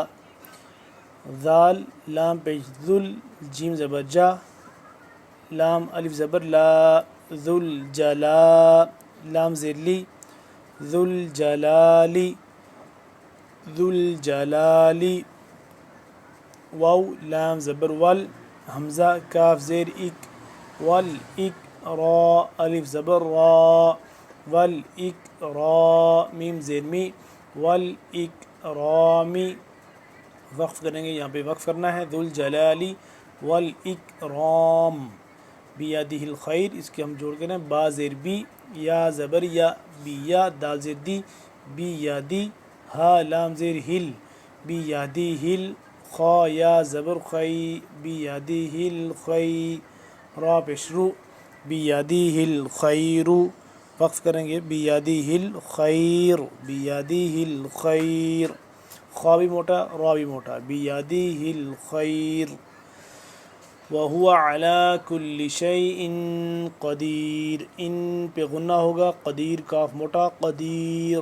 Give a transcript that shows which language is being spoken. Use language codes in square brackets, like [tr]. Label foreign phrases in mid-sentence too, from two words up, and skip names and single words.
[ur] ذال لام پیش ذل جیم زبر جا لام الف زبر لا ذل جلا لام زیر لی ذل جلالی ذل جلالی. واو لام زبر ول حمزہ کاف زیر اک ول اک را الف زبر را ول اک را میم زیر می ول اک رامی. وقف کریں گے یہاں پہ وقف کرنا ہے [ar] ذو الجلالی والاکرام. بیادہ الخیر [ur] اس کے ہم جوڑ کریں با زیر بی یا زبر یا بی یا دال زیر دی بی یادی ہا لام زیر ہل بی یادی ہل خا یا زبر خی بی یادی ہل خی را پیشرو بی یادی ہل خیر. وقف کریں گے بی یادی ہل خیر بی یادی ہل خیر خا بھی موٹا را بھی موٹا [ar] بیادیہ الخیر. وَهُوَ عَلَى كُلِّ شَيْءٍ [ur] قدیر ان پہ غنہ ہوگا قدیر کاف موٹا قدیر.